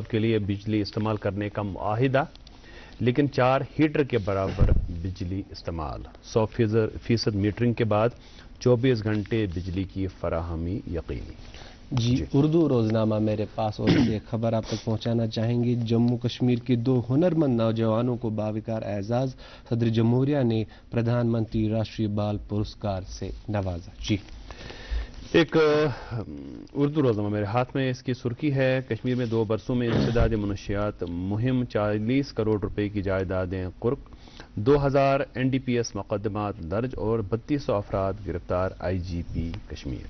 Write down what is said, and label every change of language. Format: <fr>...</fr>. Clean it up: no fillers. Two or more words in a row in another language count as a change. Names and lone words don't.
<ur>4 بلب کے لیے بجلی استعمال کرنے کا معاہدہ. لیکن 4 ہیٹر کے برابر بجلی استعمال، 100% میٹرنگ کے بعد 24 گھنٹے بجلی کی فراہمی یقینی۔ جی اردو روزنامہ میرے پاس اور سے ایک خبر آپ تک پہنچانا چاہیں گے۔ جموں کشمیر کے 2 ہنرمند نوجوانوں کو باوقار اعزاز، صدر جمہوریہ نے پردھان منتری راشٹری بال پرسکار سے نوازا۔ جی ایک اردو روزنامہ میرے ہاتھ میں، اس کی سرخی ہے کشمیر میں 2 برسوں میں انسداد منشیات مہم، 40 کروڑ روپے کی جائیدادیں قرق، 2000 NDPS مقدمات درج اور 3200 افراد گرفتار، IGP کشمیر۔</ur>